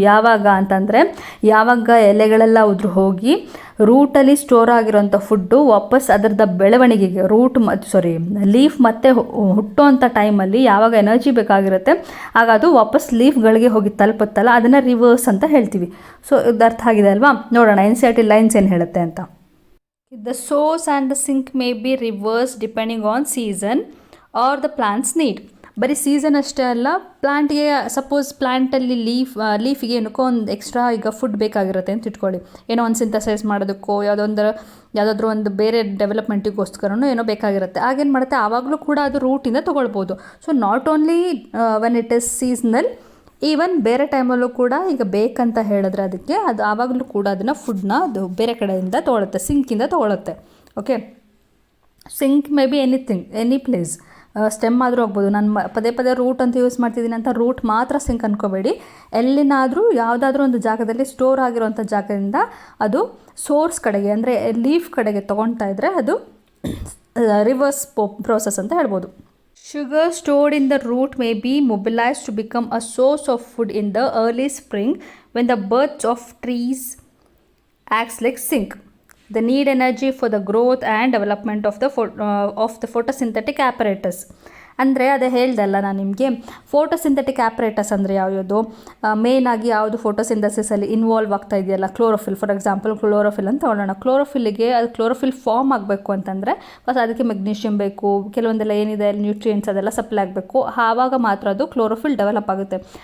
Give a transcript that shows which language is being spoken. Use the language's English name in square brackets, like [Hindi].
[Kannada] ಯಾವಾಗ ಅಂತಂದರೆ ಯಾವಾಗ ಎಲೆಗಳೆಲ್ಲ ಉದುರು ಹೋಗಿ ರೂಟಲ್ಲಿ ಸ್ಟೋರ್ ಆಗಿರೋಂಥ ಫುಡ್ಡು ವಾಪಸ್ ಅದರದ ಬೆಳವಣಿಗೆಗೆ ಲೀಫ್ ಮತ್ತೆ ಹುಟ್ಟೋಂಥ ಟೈಮಲ್ಲಿ ಯಾವಾಗ ಎನರ್ಜಿ ಬೇಕಾಗಿರುತ್ತೆ ಆಗ ಅದು ವಾಪಸ್ ಲೀಫ್ಗಳಿಗೆ ಹೋಗಿ ತಲುಪುತ್ತಲ್ಲ, ಅದನ್ನು ರಿವರ್ಸ್ ಅಂತ ಹೇಳ್ತೀವಿ. ಸೊ ಇದು ಅರ್ಥ ಆಗಿದೆ ಅಲ್ವಾ? ನೋಡೋಣ NCERT ಲೈನ್ಸ್ ಏನು ಹೇಳುತ್ತೆ ಅಂತ. [English] The source and the sink may be reversed depending on season or the plant's need. [Kannada] ಬರೀ ಸೀಸನ್ ಅಷ್ಟೇ ಅಲ್ಲ, ಪ್ಲಾಂಟ್ಗೆ ಸಪೋಸ್ ಪ್ಲಾಂಟಲ್ಲಿ ಲೀಫಿಗೆ ಏನಕ್ಕೋ ಒಂದು ಎಕ್ಸ್ಟ್ರಾ ಈಗ ಫುಡ್ ಬೇಕಾಗಿರುತ್ತೆ ಅಂತ ಇಟ್ಕೊಳ್ಳಿ, ಏನೋ ಒಂದು ಸಿಂಥಸೈಸ್ ಮಾಡೋದಕ್ಕೋ ಯಾವುದಾದ್ರೂ ಒಂದು ಬೇರೆ ಡೆವಲಪ್ಮೆಂಟಿಗೋಸ್ಕರನೂ ಏನೋ ಬೇಕಾಗಿರುತ್ತೆ. ಆಗೇನು ಮಾಡುತ್ತೆ, ಆವಾಗಲೂ ಕೂಡ ಅದು ರೂಟಿಂದ ತೊಗೊಳ್ಬೋದು. [English] so not only when it is seasonal, even [Kannada] ಬೇರೆ ಟೈಮಲ್ಲೂ ಕೂಡ ಈಗ ಬೇಕಂತ ಹೇಳಿದ್ರೆ ಅದಕ್ಕೆ ಅದು ಆವಾಗಲೂ ಕೂಡ ಅದನ್ನು ಫುಡ್ನ ಅದು ಬೇರೆ ಕಡೆಯಿಂದ ತೊಗೊಳುತ್ತೆ, ಸಿಂಕಿಂದ ತೊಗೊಳುತ್ತೆ. [English] okay, sink may be any place, stem [Kannada] ಆದರೂ ಆಗ್ಬೋದು. ನಾನು ಪದೇ ಪದೇ ರೂಟ್ ಅಂತ ಯೂಸ್ ಮಾಡ್ತಿದ್ದೀನಿ ಅಂತ ರೂಟ್ ಮಾತ್ರ ಸಿಂಕ್ ಅನ್ಕೋಬೇಡಿ. ಎಲ್ಲಿನಾದರೂ ಯಾವುದಾದ್ರೂ ಒಂದು ಜಾಗದಲ್ಲಿ ಸ್ಟೋರ್ ಆಗಿರೋಂಥ ಜಾಗದಿಂದ ಅದು ಸೋರ್ಸ್ ಕಡೆಗೆ ಅಂದರೆ ಲೀಫ್ ಕಡೆಗೆ ತೊಗೊಳ್ತಾ ಇದ್ದರೆ ಅದು ರಿವರ್ಸ್ ಪ್ರೋಸೆಸ್ ಅಂತ ಹೇಳ್ಬೋದು. [English] Sugar stored in the root may be mobilized to become a source of food in the early spring when the birds of trees acts like sink. They need energy for the growth and development of the photosynthetic apparatus. [Kannada] ಅಂದರೆ ಅದೇ ಹೇಳ್ದಲ್ಲ ನಾನು ನಿಮಗೆ, photosynthetic ಆ್ಯಪ್ರೇಟಸ್ ಅಂದರೆ ಯಾವುದು ಮೇಯ್ನಾಗಿ ಯಾವುದು ಫೋಟೋಸಿಂಥಸಿಸಲ್ಲಿ involve ಆಗ್ತಾ ಇದೆಯಲ್ಲ, ಕ್ಲೋರೋಫಿಲ್. [English] for example [Kannada] ಕ್ಲೋರೋಫಿಲ್ ಅಂತ ಹೇಳೋಣ. ಕ್ಲೋರೋಫಿಲ್ಗೆ ಅದು ಕ್ಲೋರೋಫಿಲ್ ಫಾರ್ಮ್ ಆಗಬೇಕು ಅಂತಂದರೆ ಫಸ್ಟ್ ಅದಕ್ಕೆ ಮೆಗ್ನೀಷಿಯಮ್ ಬೇಕು, ಕೆಲವೊಂದೆಲ್ಲ ಏನಿದೆ ನ್ಯೂಟ್ರಿಯೆಂಟ್ಸ್ ಅದೆಲ್ಲ ಸಪ್ಲೈ ಆಗಬೇಕು, ಆವಾಗ ಮಾತ್ರ ಅದು ಕ್ಲೋರೋಫಿಲ್ ಡೆವಲಪ್ ಆಗುತ್ತೆ.